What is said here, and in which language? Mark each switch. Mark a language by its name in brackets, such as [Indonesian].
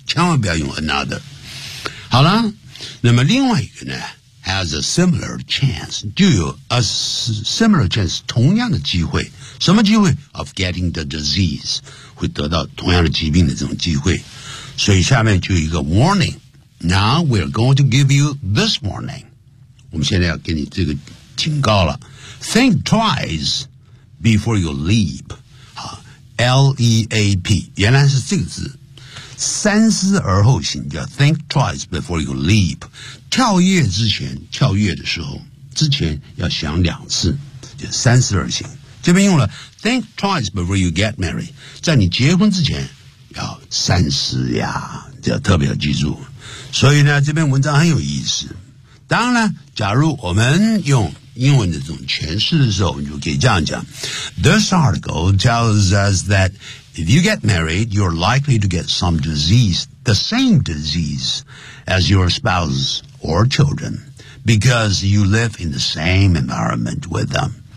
[Chinese] 千万不要用 another. 好了，那么另外一个呢 [English] has a similar chance, [Chinese] 就有 [English] a similar chance, [Chinese] 同样的机会。什么机会 ? [English] of getting the disease, [Chinese] 会得到同样的疾病的这种机会。所以下面就有一个 warning。 [English] Now we're going to give you this warning. [Chinese] 我们现在要给你这个警告了。 [English] Think twice before you leap. L-E-A-P, [Chinese] 原来是这个字。三思而后行叫 [English] think twice before you leap。 [Chinese] 跳跃之前跳跃的时候之前要想两次就三思而行。这边用了 [English] think twice before you get married， [Chinese] 在你结婚之前要三思呀，这要特别要记住。所以呢，这篇文章很有意思。当然，假如我们用英文的这种诠释的时候，你就可以这样讲： [English] This article tells us that if you get married, you're likely to get some disease, the same disease as your spouse or children, because you live in the same environment with them.